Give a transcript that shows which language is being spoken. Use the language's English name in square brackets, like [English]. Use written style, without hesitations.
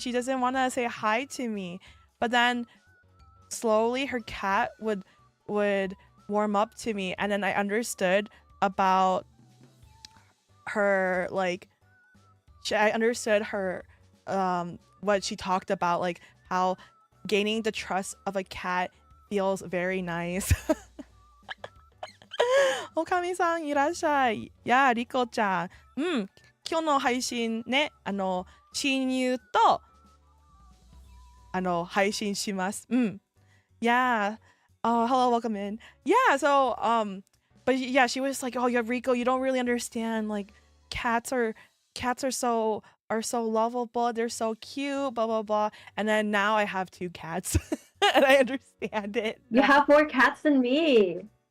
[English] She doesn't want to say hi to me. But then slowly her cat would warm up to me, and then I understood about her, like I understood her what she talked about, like how gaining the trust of a cat feels very nice. [Japanese] おかみさんいらっしゃい。やリコちゃん。今日の配信ね、親友と配信します。 [English] Yeah. Hello, welcome in. Yeah, so but yeah, she was like, "Oh, yeah, Riko, you don't really understand. Like cats are so lovable. They're so cute, blah blah blah." And then now I have 2 cats. And I understand it. You have more cats than me.